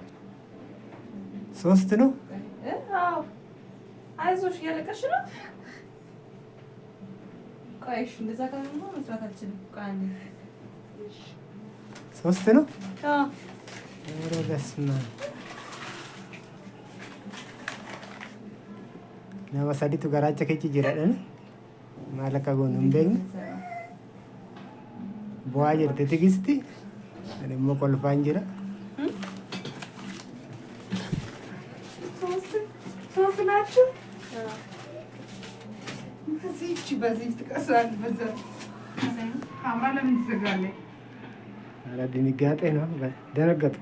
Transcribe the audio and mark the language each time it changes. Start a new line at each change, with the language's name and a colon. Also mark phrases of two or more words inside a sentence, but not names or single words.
Amharic: ሶስት ነው። አይዞሽ እያለቀስሽ ነው። ቆይሽ እንደዛ ካልሆነ መስራት አልችልም። ሶስት ነው። ኧረ በስመ አብ
Oromo: nama sadiitu garaacha keessa jiradhan maal akka goonu hin beekne bu'aa jirti tigisti ani immoo kolfaan jira.
Amharic: ሶስት ናችሁ። በዚህ ትቀሳለህ። በዛ ካሜራ ለምን ትዘጋለህ? ኧረ ድንጋጤ ነው። ደነገጥኩ።